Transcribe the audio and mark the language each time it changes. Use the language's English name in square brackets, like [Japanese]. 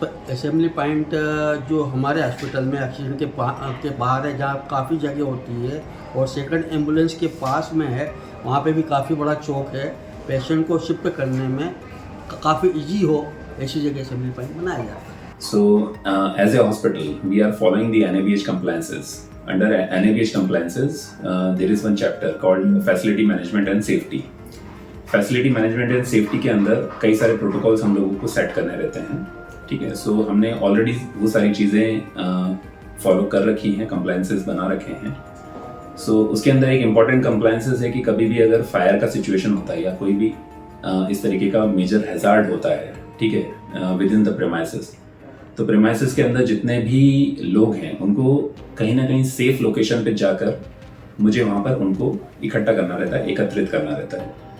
[Hindi] Assembly point जो हमारे hospital में ऑक्सीजन के बाहर है, जहाँ काफ़ी जगह होती है, और सेकंड एम्बुलेंस के पास में है, वहाँ पे भी काफ़ी बड़ा चौक है. पेशेंट को शिफ्ट करने में काफ़ी इजी हो ऐसी जगह असेंबली पॉइंट बनाया जाता है. [English] So, as a hospital, we are following the NABH compliances. Under NABH compliances, there is one chapter called Facility Management and Safety. [Hindi] Facility Management and Safety के अंदर कई सारे प्रोटोकॉल्स हम लोगों को सेट करने रहते हैं. ठीक है, सो हमने ऑलरेडी वो सारी चीज़ें फॉलो कर रखी हैं, कंप्लायंसेस बना रखे हैं. सो उसके अंदर एक इम्पॉर्टेंट कंप्लायंसेस है कि कभी भी अगर फायर का सिचुएशन होता है या कोई भी इस तरीके का मेजर हैजार्ड होता है, ठीक है, [English] within the premises, [Hindi] तो प्रेमाइसेस के अंदर जितने भी लोग हैं उनको कहीं ना कहीं सेफ लोकेशन पे जाकर मुझे वहाँ पर उनको इकट्ठा करना रहता है, एकत्रित करना रहता है.